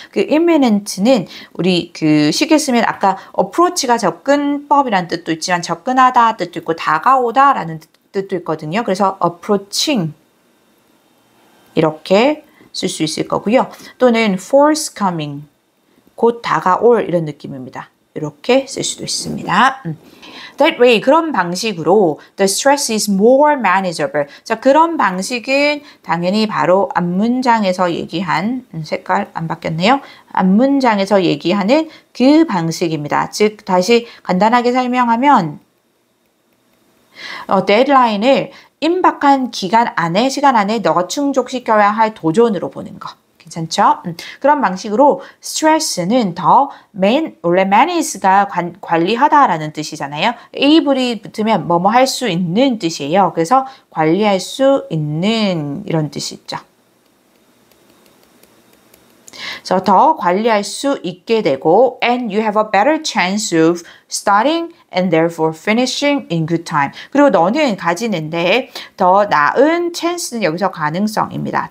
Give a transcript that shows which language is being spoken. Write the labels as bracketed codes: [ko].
[ko] 그 imminent는 우리 그 쉽게 쓰면 아까 approach가 접근법이라는 뜻도 있지만 접근하다 뜻도 있고 다가오다라는 뜻도 있거든요. 그래서 approaching 이렇게 쓸 수 있을 거고요. 또는 forthcoming 곧 다가올 이런 느낌입니다. 이렇게 쓸 수도 있습니다. [en] That way, [ko] 그런 방식으로 [en] the stress is more manageable. [ko] 자, 그런 방식은 당연히 바로 앞문장에서 얘기한 색깔 안 바뀌었네요. 앞문장에서 얘기하는 그 방식입니다. 즉, 다시 간단하게 설명하면 데드라인을 임박한 시간 안에 너가 충족시켜야 할 도전으로 보는 거. 괜찮죠? 그런 방식으로 스트레스는 원래 manage가 관리하다라는 뜻이잖아요. able이 붙으면 뭐뭐 할 수 있는 뜻이에요. 그래서 관리할 수 있는 이런 뜻이 있죠. 그래서 더 관리할 수 있게 되고 [en] and you have a better chance of starting and therefore finishing in good time. [ko] 그리고 너는 가지는데 더 나은 chance는 여기서 가능성입니다.